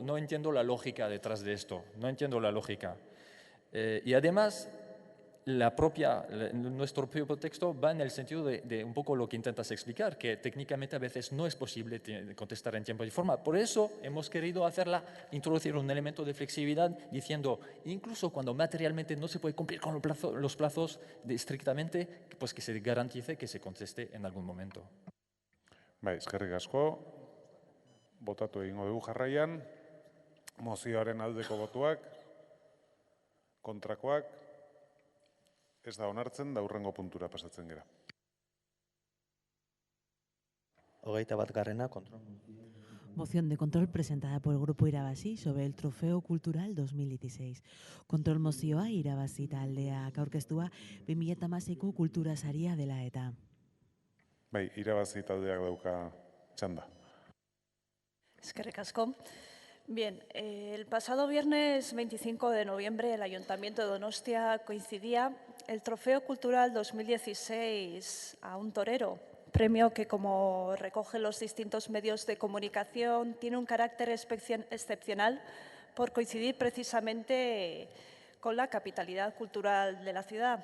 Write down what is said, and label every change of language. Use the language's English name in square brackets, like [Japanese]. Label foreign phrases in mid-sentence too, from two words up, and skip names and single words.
[Spanish] No entiendo la lógica detrás de esto, no entiendo la lógica. Y además, nuestro propio texto va en el sentido de un poco lo que intentas explicar, que técnicamente a veces no es posible contestar en tiempo y forma. Por eso hemos querido introducir un elemento de flexibilidad diciendo, incluso cuando materialmente no se puede cumplir con los plazos estrictamente, pues que se garantice que se conteste en algún momento. [Basque] Eskerrik asko. Botatu egingo dugu jarraian, mozioaren aldeko botuak, kontrakoak, ez da onartzen, da hurrengo puntura pasatzen gera. 21. [Spanish] Control. Moción de control presentada por el Grupo Irabazi sobre el Trofeo Cultural 2016. [Basque] Kontrol mozioa Irabazi taldeak aurkeztua 2016ko kultura saria dela eta. Irabazi taldeak dauka txanda. Eskerrik asko. [Spanish] Bien, el pasado viernes 25 de noviembre el Ayuntamiento de Donostia coincidía el Trofeo Cultural 2016 a un torero premio que, como recogen los distintos medios de comunicación, tiene un carácter excepcional por coincidir precisamente con la capitalidad cultural de la ciudad.